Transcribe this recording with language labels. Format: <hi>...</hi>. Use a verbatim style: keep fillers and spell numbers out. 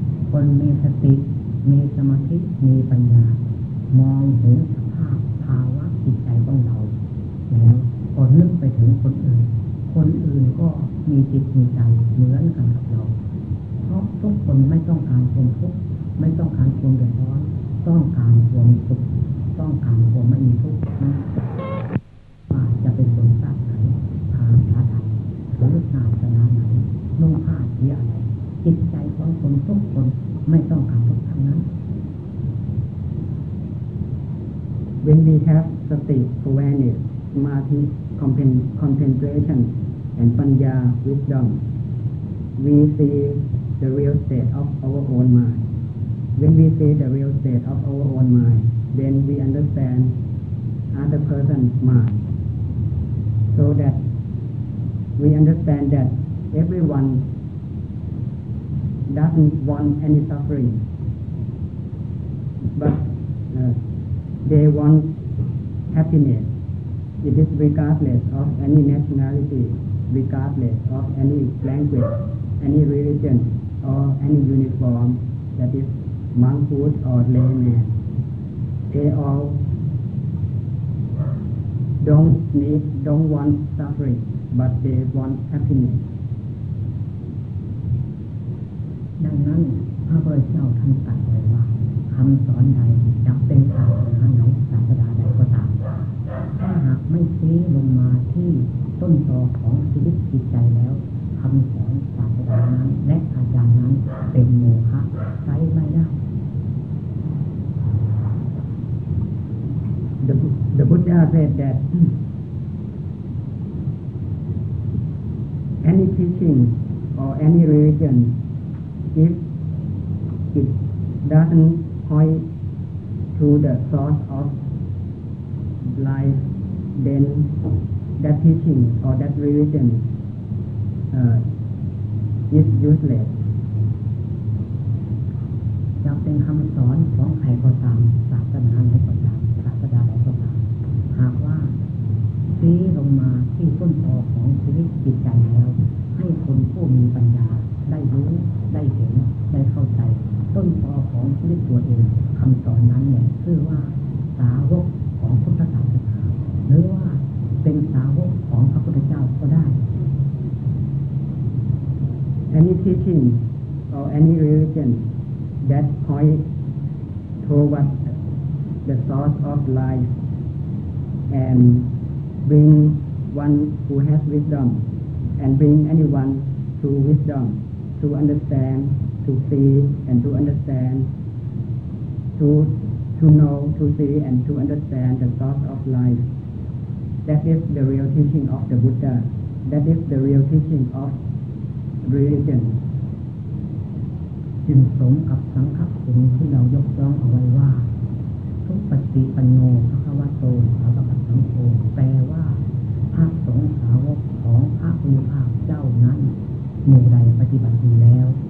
<th>คนมีสติมีสมาธิมีปัญญามองเห็นสภาพภาวะจิตใจของเราแล้วก็นึกไปถึงคนอื่นคนอื่นก็มีจิตมีใจเหมือนกันกับเราเพราะทุกคนไม่ต้องการความทุกข์ไม่ต้องการความเดือดร้อนต้องการความสุขต้องการความไม่มีทุกข์นะ ว่าจะเป็นคนชาติไหนภาษาใดหรือศาสนาไหนนุ่งผ้าสีอะไรจิตใจของคนทุกคนไม่ต้องการทุกข์ทั้งนั้น</th> <en>When we have sati awareness, samadhi, concentration, and panya wisdom, we seeThe real state of our own mind. When we see the real state of our own mind, then we understand other person's mind, so that we understand that everyone doesn't want any suffering, but uh, they want happiness. It is regardless of any nationality, regardless of any language, any religion. Or any uniform, that is monkhood or layman, they all Snakes don't want suffering, but they want happiness.</en> <th>ดังนั้นพระพุทธเจ้าท่านตรัสไว้ว่าคำสอนใดจะเป็นศาสนาไหนศาสนาใดก็ตามถ้าหากไม่ชี้ลงมาที่ต้นตอของชีวิตจิตใจแล้วคำสอนศาสนานั้นและอาจารย์นั้นเป็นโมฆะใช้ไม่ได้</th> <en>The, the Buddha said that any teaching or any religion, if it doesn't point to the source of life, then that teaching or that religion uh, is useless.</en> <th>จะเป็นคำสอนของใครก็ตามศาสนาไหนก็ตามศาสนาไหนก็ตามหากว่าชี้ลงมาที่ต้นตอของชีวิตจิตใจแล้วให้คนผู้มีปัญญาได้รู้ได้เห็นได้เข้าใจต้นตอของชีวิตตัวเองคำสอนนั้นเนี่ยชื่อว่าสาวกของพุทธศาสนาหรือว่าเป็นสาวกของพระพุทธเจ้าก็ได้</th> <en>Any teaching or any religion that point towards the source of life and bring one who has wisdom and bring anyone to wisdom, to understand, to see and to understand, to to know, to see and to understand the source of life. That is the real teaching of the Buddha. That is the real teaching of religion.</en> <th>จึงสมกับสังฆคุณที่เรายกย่องเอาไว้ว่า</th> <pi>ทุกปฏิปันโนภควโตสาวกสังโฆ</pi> <th>แปลว่าพระสงฆ์สาวกของพระพุทธเจ้าเจ้านั้นหมู่ใดปฏิบัติดีแล้ว</th>